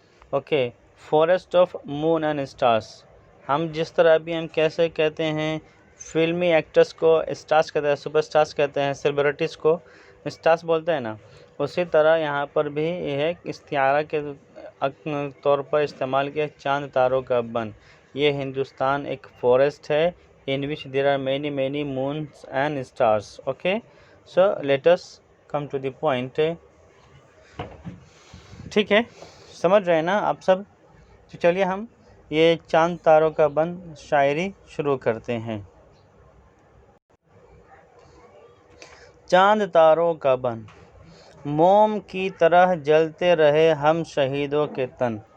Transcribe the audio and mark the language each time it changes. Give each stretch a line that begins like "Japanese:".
English: Okay, forest of moon and stars.
Urdu: ہم جس طرح ابھی ہم کیسے کہتے ہیں فلمی ایکٹرس کو اسٹارس کہتے ہیں، سپر اسٹارس کہتے ہیں، سیلیبریٹیز کو اسٹارس بولتے ہیں نا، اسی طرح یہاں پر بھی یہ ایک استعارہ کے طور پر استعمال کیا چاند تاروں کا بن. یہ ہندوستان ایک فورسٹ ہے
English: in which there are many moons and stars. Okay, so let us come to the point.
Urdu: ٹھیک ہے، سمجھ رہے ہیں نا آپ سب؟ تو چلیے ہم یہ چاند تاروں کا بن شاعری شروع کرتے ہیں. چاند تاروں کا بن، موم کی طرح جلتے رہے ہم شہیدوں کے تن.